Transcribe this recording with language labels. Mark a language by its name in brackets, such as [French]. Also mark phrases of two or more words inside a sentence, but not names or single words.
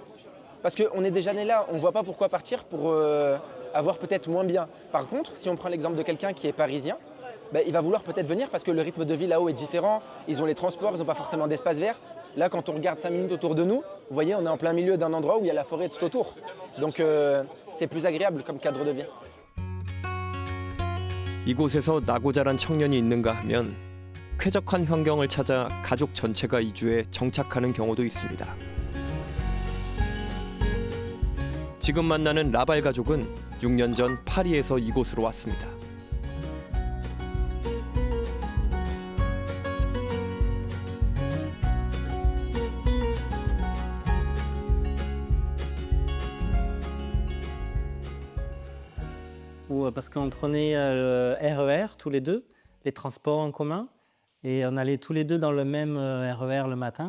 [French] Parce qu'on est déjà né là, on ne voit pas pourquoi partir pour avoir peut-être moins bien. Par contre, si on prend l'exemple de quelqu'un qui est parisien, il va vouloir peut-être venir parce que le rythme de vie là-haut est différent, ils ont les transports, ils n'ont pas forcément d'espace vert. Là, quand on regarde 5 minutes autour de nous, vous voyez, on est en plein milieu d'un endroit où il y a la forêt tout autour. Donc c'est plus agréable comme cadre de vie. [Korean] 이곳에서 나고 자란 청년이 있는가 하면 쾌적한 환경을 찾아 가족 전체가 이주해 정착하는 경우도 있습니다. 지금 만나는 라발 가족은 6년 전 파리에서 이곳으로 왔습니다. [French] Parce qu'on prenait le RER tous les deux, les transports en commun, et on allait tous les deux dans le même RER le matin.